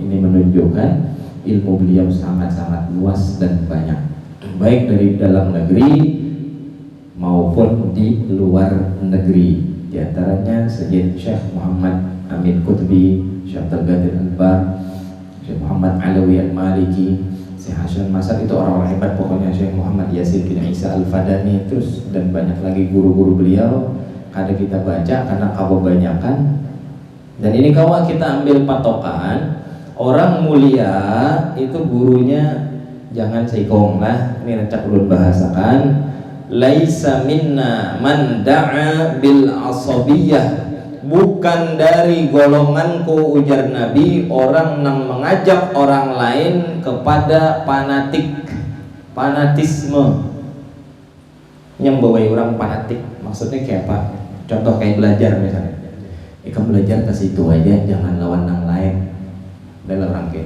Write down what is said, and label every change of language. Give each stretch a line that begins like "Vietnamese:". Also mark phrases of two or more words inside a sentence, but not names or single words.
Indonesian: Ini menunjukkan ilmu beliau sangat-sangat luas dan banyak, baik dari dalam negeri maupun di luar negeri. Di antaranya Sayyid Syekh Muhammad Amin Qutbi, Syekh Tergadir Al-Bar, Syekh Muhammad Alawi Al-Maliki, Syekh Hasan Masar, itu orang-orang hebat pokoknya. Syekh Muhammad Yasin bin Isa Al-Fadani, terus dan banyak lagi guru-guru beliau. Kada kita baca karena kebanyakan. Dan ini kalau kita ambil patokan orang mulia itu gurunya jangan seikong lah. Ini rencak ulun bahasakan,
Arabic: ليس منا من دعا بالعصبية,
Indonesian: bukan dari golonganku, ujar Nabi, orang yang mengajak orang lain kepada fanatisme, yang bawa orang fanatik. Maksudnya kayak apa? Contoh kayak belajar misalnya, kamu belajar ke situ aja, jangan lawan yang lain, dalam rangka.